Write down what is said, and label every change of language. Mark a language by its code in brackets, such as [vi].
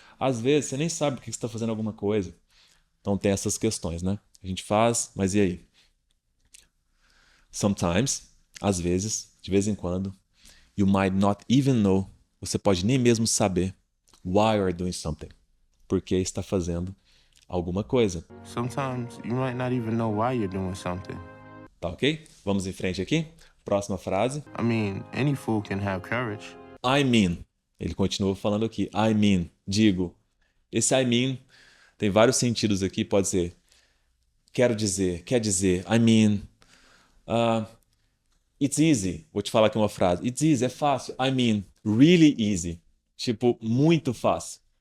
[pt] Às vezes você nem sabe por que você está fazendo alguma coisa. Então tem essas questões, né? A gente faz, mas e aí? Sometimes, às vezes, de vez em quando, [en] you might not even know, [pt] você pode nem mesmo saber [en] why you are doing something, [pt] porque está fazendo alguma coisa. [en] Sometimes you might not even know why you're doing something. [pt] Tá ok? Vamos em frente aqui. Próxima frase. [en] I mean, any fool can have courage. I mean. [pt] Ele continua falando aqui. [en] I mean. [pt] Digo. Esse I mean tem vários sentidos aqui. Pode ser quero dizer, quer dizer. I mean. [en] It's easy. [pt] Vou te falar aqui uma frase. [en] It's easy, [pt] é fácil. [en] I mean, really easy. [pt] Tipo, muito fácil.